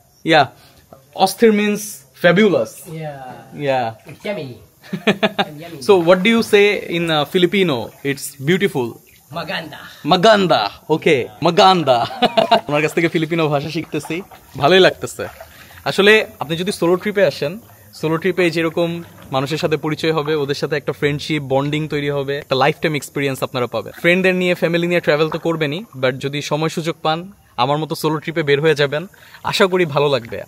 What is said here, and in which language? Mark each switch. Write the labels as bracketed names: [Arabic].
[English] Yeah, অস্থির means fabulous. Yeah. It's yummy. So what do you say in Filipino? It's beautiful. [Filipino] Maganda. Maganda. Okay, maganda. [Bangla] ওনার কাছ থেকে Filipino ভাষা শিখতেছি, ভালোই লাগতেছে। আসলে আপনি যদি সোলো ট্রিপে আসেন, সোলো ট্রিপে যেরকম মানুষের সাথে পরিচয় হবে, ওদের সাথে একটা ফ্রেন্ডশিপ বন্ডিং তৈরি হবে, একটা লাইফ টাইম এক্সপিরিয়েন্স আপনারা পাবেন। ফ্রেন্ডদের নিয়ে, ফ্যামিলি নিয়ে ট্রাভেল তো করবেনই, বাট যদি সময় সুযোগ পান আমার মতো সোলো ট্রিপে বের হয়ে যাবেন, আশা করি ভালো লাগবে।